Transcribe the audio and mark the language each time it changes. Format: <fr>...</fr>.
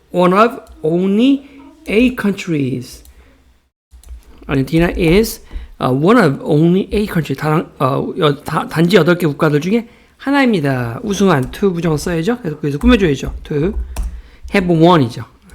<en>One of only 8 countries. Argentina is one of only 8 countries.</en> <ko>단지 8개 국가들 중에 하나입니다. 우승한</ko> <en>to</en> <ko>부정 써야죠. 그래서 꾸며줘야죠. to have won이죠.</ko>